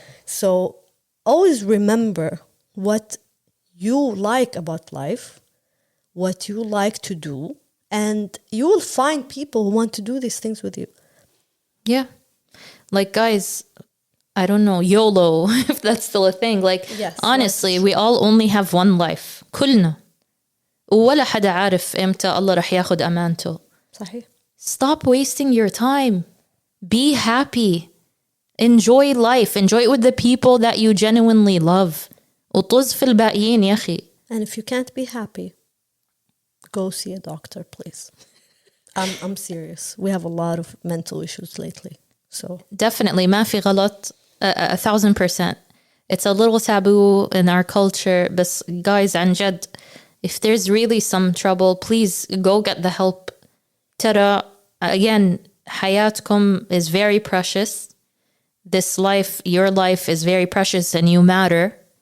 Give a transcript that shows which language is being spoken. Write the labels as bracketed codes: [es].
[en] So always remember what you like about life, what you like to do, and you will find people who want to do these things with you. Yeah. Like, guys, I don't know, YOLO, if that's still a thing. Like, Yes, honestly, we all only have one life. [ar] كلنا. ولا حدا عارف إمتى الله رح ياخد أمانته. صحيح. [en] Stop wasting your time. Be happy. Enjoy life. Enjoy it with the people that you genuinely love. [ar] وطز في الباقيين يا أخي. [en] And if you can't be happy, go see a doctor, please. I'm serious. We have a lot of mental issues lately. So Definitely, [ar] ما في غلط, 1,000%. [en] It's a little taboo in our culture, but guys, [ar] عن جد, [en] if there's really some trouble, please go get the help. [ar] ترى, [en] again, [ar] حياتكم [en] is very precious. This life, your life is very precious and you matter.